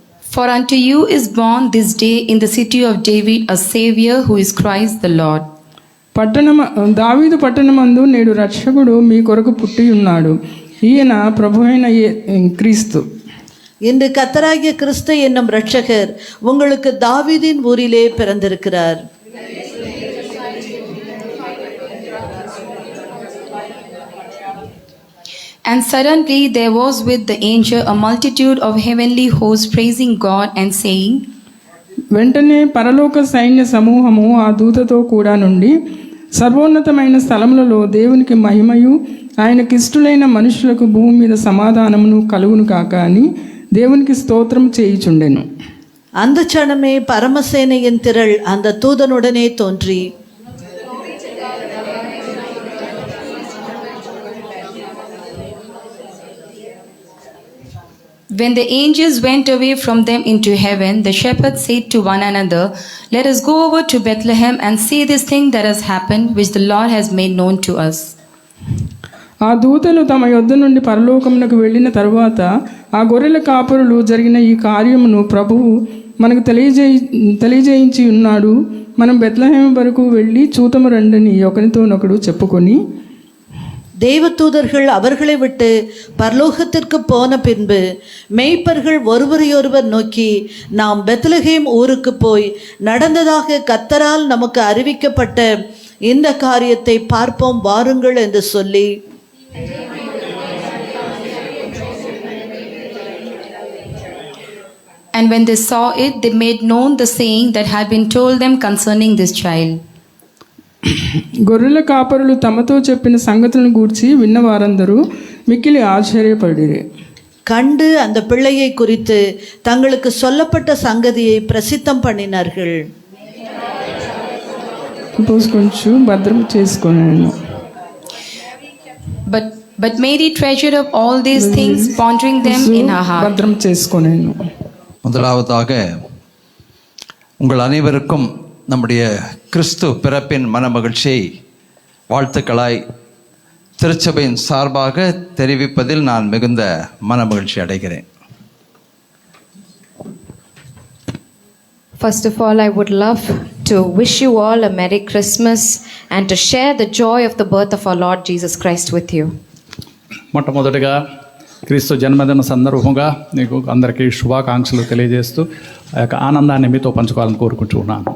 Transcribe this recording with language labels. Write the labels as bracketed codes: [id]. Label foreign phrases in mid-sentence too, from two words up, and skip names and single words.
[en] For unto you is born this day in the city of David a Savior who is Christ the Lord. [te] దావీదు పట్టణమందు నేడు రక్షకుడు మీ కొరకు పుట్టి ఉన్నాడు. ఈయన ప్రభు అయిన క్రీస్తు. [ta] இன்று கர்த்தராகிய கிறிஸ்து என்னும் இரட்சகர் உங்களுக்கு தாவீதின் ஊரிலே பிறந்திருக்கிறார். [en] And suddenly there was with the angel a multitude of heavenly hosts praising God and saying, [te] వెంటనే పరలోక సైన్య సమూహము ఆ దూతతో కూడా నుండి సర్వోన్నతమైన స్థలములలో దేవునికి మహిమయు ఆయనకిష్టులైన మనుషులకు భూమి మీద సమాధానమును కలుగును కాక అని దేవునికి స్తోత్రం చేయుచుండెను. [ta] அந்த சனமே பரமசேனையின் திரள் அந்த தூதனுடனே தோன்றி, [en] when the angels went away from them into heaven, the shepherds said to one another, let us go over to Bethlehem and see this thing that has happened, which the Lord has made known to us. [te] ఆ దూతలు తమ యొద్ద నుండి పరలోకమునకు వెళ్ళిన తరువాత ఆ గొర్రెల కాపరులు జరిగిన ఈ కార్యమును ప్రభువు మనకు తెలియజేయించి ఉన్నాడు. మనం బెత్లెహేము వరకు వెళ్ళి చూతము రండని ఒకరితోనొకడు చెప్పుకొని, [ta] தேவதூதர்கள் அவர்களை விட்டு பரலோகத்திற்கு போன பின்பு மேய்ப்பர்கள் ஒருவரையொருவர் நோக்கி, நாம் பெத்லகேம் ஊருக்கு போய் நடந்ததாக கர்த்தரால் நமக்கு அறிவிக்கப்பட்ட இந்த காரியத்தை பார்ப்போம் வாருங்கள் என்று சொல்லி, [en] And when they saw it, they made known the saying that had been told them concerning this child. [te] గొర్రెల కాపరులు తమతో చెప్పిన సంగతులను గూర్చి విన్నవారందరూ మిక్కిలి ఆశ్చర్యపడిరి. [ta] கண்டு அந்த பிள்ளையை குறித்து தங்களுக்கு சொல்லப்பட்ட சங்கதியை பிரசித்தம் பண்ணினார்கள். [te] కొంచెం భద్రం చేసుకున్నాను. [en] But Mary treasured up all these things, pondering them in her heart. [te] భద్రం చేసుకున్నాను. [ta] முதலாவதாக உங்கள் அனைவருக்கும் நம்முடைய கிறிஸ்து பிறப்பின் மனமகிழ்ச்சியை வாழ்த்துக்களாய் திருச்சபையின் சார்பாக தெரிவிப்பதில் நான் மிகுந்த மனமகிழ்ச்சி அடைகிறேன். [en] First of all, I would love to wish you all a Merry Christmas and to share the joy of the birth of our Lord Jesus Christ with you. [te] మొట్టమొదటిగా క్రీస్తు జన్మదిన సందర్భంగా నీకు అందరికీ శుభాకాంక్షలు తెలియజేస్తూ ఆ యొక్క ఆనందాన్ని మీతో పంచుకోవాలని కోరుకుంటున్నాను.